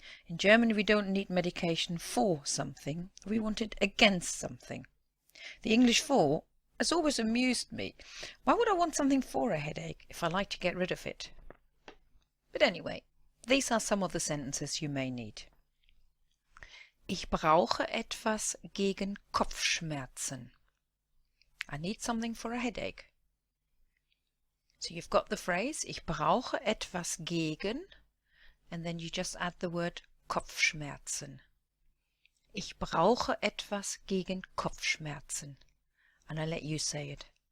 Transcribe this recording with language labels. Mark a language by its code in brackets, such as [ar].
[en] In German we don't need medication for something, we want it against something. The English for has always amused me. Why would I want something for a headache if I like to get rid of it? But anyway, these are some of the sentences you may need. [de] Ich brauche etwas gegen Kopfschmerzen. [en] I need something for a headache. So you've got the phrase, [de] ich brauche etwas gegen, [en] and then you just add the word Kopfschmerzen. [de] Ich brauche etwas gegen Kopfschmerzen. [en] And I let you say it.